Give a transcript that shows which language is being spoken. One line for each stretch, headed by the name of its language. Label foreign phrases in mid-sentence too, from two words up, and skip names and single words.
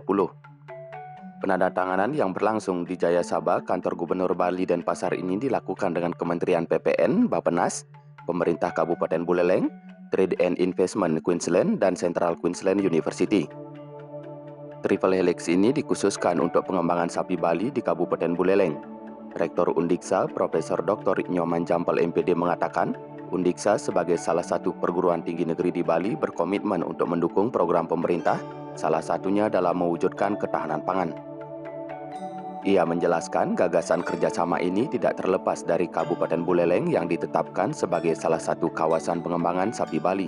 Indonesian: Penandatanganan yang berlangsung di Jaya Sabha, kantor Gubernur Bali Denpasar ini dilakukan dengan Kementerian PPN, Bappenas, Pemerintah Kabupaten Buleleng, Trade and Investment Queensland, dan Central Queensland University.
English: Triple Helix
Indonesian: ini dikhususkan untuk pengembangan sapi Bali di Kabupaten Buleleng. Rektor Undiksa, Profesor Dr. Nyoman Jampal MPD mengatakan, Undiksa sebagai salah satu perguruan tinggi negeri di Bali berkomitmen untuk mendukung program pemerintah, salah satunya dalam mewujudkan ketahanan pangan. Ia menjelaskan gagasan kerjasama ini tidak terlepas dari Kabupaten Buleleng yang ditetapkan sebagai salah satu kawasan pengembangan sapi Bali.